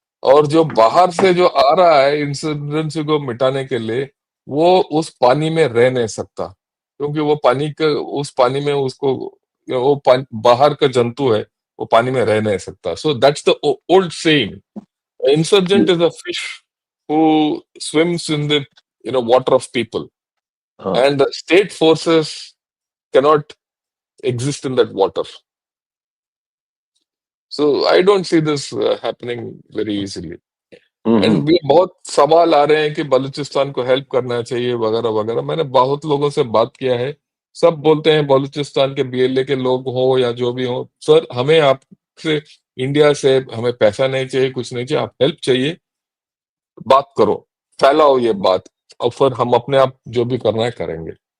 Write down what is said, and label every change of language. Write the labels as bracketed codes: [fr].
[hi] और जो बाहर से जो आ रहा है इंसर्जेंसी को मिटाने के लिए, वो उस पानी में रह नहीं सकता, क्योंकि वो पानी का, उस पानी में उसको, बाहर का जंतु है, वो पानी में रह नहीं सकता। [en] So that's the old saying, insurgent is a fish who swims in the water of people, हाँ। and the state forces cannot exist in that water. So I don't see this happening very easily. Hmm. [hi] And भी बहुत सवाल आ रहे हैं कि बलूचिस्तान को help करना चाहिए वगैरह वगैरह। मैंने बहुत लोगों से बात किया है, सब बोलते हैं बलूचिस्तान के BLA के लोग हो या जो भी हो, सर हमें आपसे, इंडिया से हमें पैसा नहीं चाहिए, कुछ नहीं चाहिए, आप हेल्प चाहिए, बात करो, फैलाओ ये बात, और फिर हम अपने आप जो भी करना है करेंगे।